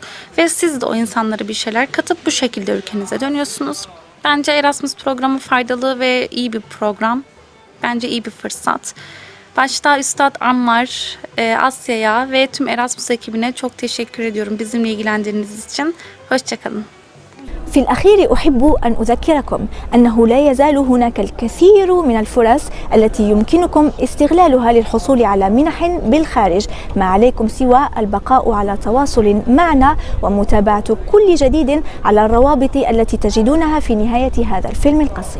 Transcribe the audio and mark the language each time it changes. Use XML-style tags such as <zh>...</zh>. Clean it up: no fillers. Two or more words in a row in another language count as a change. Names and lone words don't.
<tr>Ve siz de o insanlara bir şeyler katıp bu şekilde ülkenize dönüyorsunuz. Bence Erasmus programı faydalı ve iyi bir program. Bence iyi bir fırsat. Başta Üstad Ammar, Asya'ya ve tüm Erasmus ekibine çok teşekkür ediyorum bizimle ilgilendiğiniz için. Hoşçakalın.</tr> <ar>في الأخير أحب أن أذكركم أنه لا يزال هناك الكثير من الفرص التي يمكنكم استغلالها للحصول على منح بالخارج، ما عليكم سوى البقاء على تواصل معنا ومتابعة كل جديد على الروابط التي تجدونها في نهاية هذا الفيلم القصير.</ar>